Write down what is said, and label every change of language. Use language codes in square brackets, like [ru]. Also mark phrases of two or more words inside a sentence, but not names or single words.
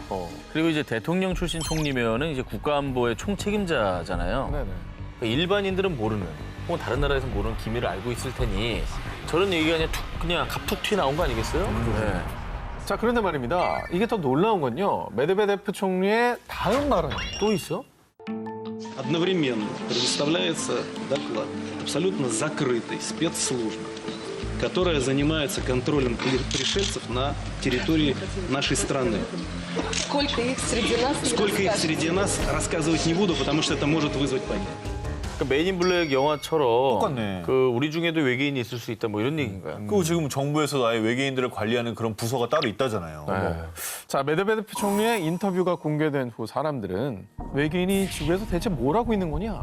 [ko] 그리고 이제 대통령 출신 총리면은 이제 국가안보의 총책임자잖아요. 네네. 그러니까 일반인들은 모르는 혹은 다른 나라에서 모르는 기밀을 알고 있을 테니 저런 얘기가 그냥 갑툭 튀어 나온 거 아니겠어요? 네. 자, 그런데 말입니다. 이게 더 놀라운 건요. 메드베데프 총리의 다음 발언. 또 있어? [ru] Одновременно предоставляется доклад абсолютно закрытой спецслужбы, которая занимается контролем пришельцев на территории нашей страны. Сколько их среди нас? не Сколько их расскажешь. среди нас, рассказывать не буду, потому что это может вызвать панику. [ko] 그러니까 메인 블랙 영화처럼 똑같네. 그 우리 중에도 외계인이 있을 수 있다 뭐 이런 얘기인가요? 그 지금 정부에서 아예 외계인들을 관리하는 그런 부서가 따로 있다잖아요. 자, 메드베데프 총리의 인터뷰가 공개된 후 사람들은 외계인이 지구에서 대체 뭘 하고 있는 거냐?